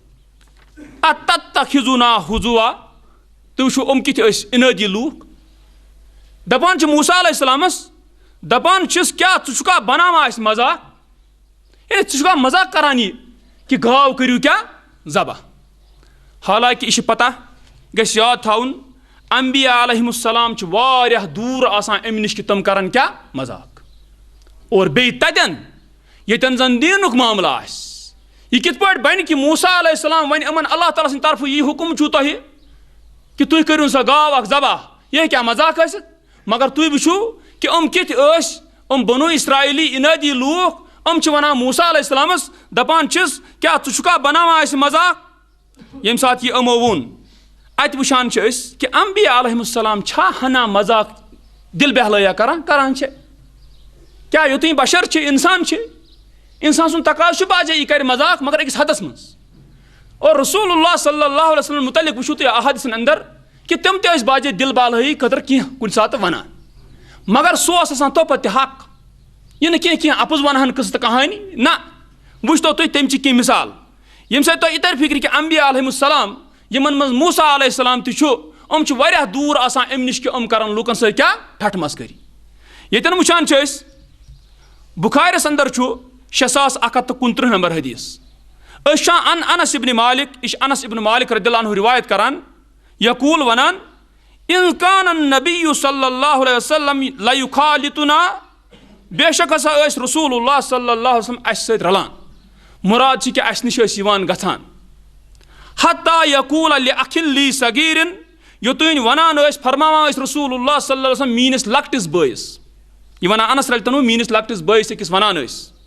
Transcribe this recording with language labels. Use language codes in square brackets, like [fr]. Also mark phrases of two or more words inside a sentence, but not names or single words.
[ar] اتتخذونا ہُزوا [ks] تُہۍ وٕچھِو یِم کِتھ ٲسۍ اِنٲدی لوٗکھ دپان چھِ موسیٰ علیہ السلامس دپان چھِس کیٛاہ ژٕ چھُکھا بناوان اَسہِ مذاق ہے ژٕ چھُکھا مذاق کران یہِ کہِ گاو کٔرِو کیٛاہ ذبح حالانکہِ یہِ چھِ پتہ گژھِ یاد تھاوُن انبیا علیہم السلام چھِ واریاہ دوٗر آسان امہِ نِش کہِ تِم کرن کیٛاہ مذاق اور بیٚیہِ تتٮ۪ن ییٚتٮ۪ن زن دیٖنُک معاملہٕ آسہِ یہِ کِتھ پٲٹھۍ بنہِ کہِ موسیٰ علیہ السلام وۄنۍ یِمن اللہ تعالیٰ سٕنٛدِ طرفہٕ یی حُکُم چھُو تۄہہِ کہِ تُہۍ کٔرِو سا گاو اکھ ذبح یہِ ہیٚکیٛاہ مذاق ٲسِتھ مگر تُہۍ وٕچھِو کہِ یِم کِتھ ٲسۍ یِم بنو اسرائیلی اِنٲدی لوٗکھ یِم چھِ ونان موسیٰ علیہ السلامس دپان چھِس کیٛاہ ژٕ چھُکھا بناوان اَسہِ مذاق ییٚمہِ ساتہٕ یہِ یِمو ووٚن اتہِ وٕچھان چھِ أسۍ کہِ انبیا علیہم السلام چھا ہنا مذاق دِل بہلٲیا کران چھِ کیٛاہ یوٚتانۍ بشر چھِ انسان سُنٛد تقاضہٕ چھُ باجے یہِ کرِ مذاق مگر أکِس حدس منٛز اور رسول اللہ صلی اللہ علیہ وسلم متعلق وٕچھِو تُہۍ احادِثن اندر کہِ تِم تہِ ٲسۍ باجے دِل بالٲیی خٲطرٕ کینٛہہ کُنہِ ساتہٕ ونان مگر سُہ اوس آسان توپت تہِ حق یہِ نہٕ کینٛہہ اپُز ونہن قصہٕ تہٕ کہانی نہ وٕچھتو تُہۍ تمچہِ کینٛہہ مِثال ییٚمہِ سۭتۍ تۄہہِ یہِ ترِ فِکرِ کہِ انبیا علیہم السلام یِمن منٛز موسیٰ علیہ السلام تہِ چھُ یِم چھِ واریاہ دوٗر آسان امہِ نِش کہِ یِم کرن لُکن سۭتۍ کیٛاہ ٹھٹھٕ مسکٔری ییٚتٮ۪ن وٕچھان چھِ أسۍ بُخارِیس اندر چھُ 6129 نمبر حدیث أسۍ چھِ انس ابن مالک یہِ چھِ انس ابن مالک رضی اللہ عنہ رِوایت کران یقوٗل ونان [ar] اِذ کان النبی صلی اللہ علیہ وسلم لیُخالطنا [ks] بے شک ہسا ٲسۍ رسول اللہ صلی اللہ علیہ وسلم اسہِ سۭتۍ رلان مُراد چھِ کہِ اسہِ نِش ٲسۍ یِوان گژھان [ar] حتیٰ یقوٗل لِأخٍ لی صغیٖرٍ [ks] یوٚتانۍ ونان ٲسۍ فرماوان ٲسۍ رسول اللہ صلی اللہ علیہ وسلم میٲنِس لۄکٹِس بٲیِس یہِ ونان انس رضی اللہ عنہ میٲنِس لۄکٹِس بٲیِس أکِس ونان ٲسۍ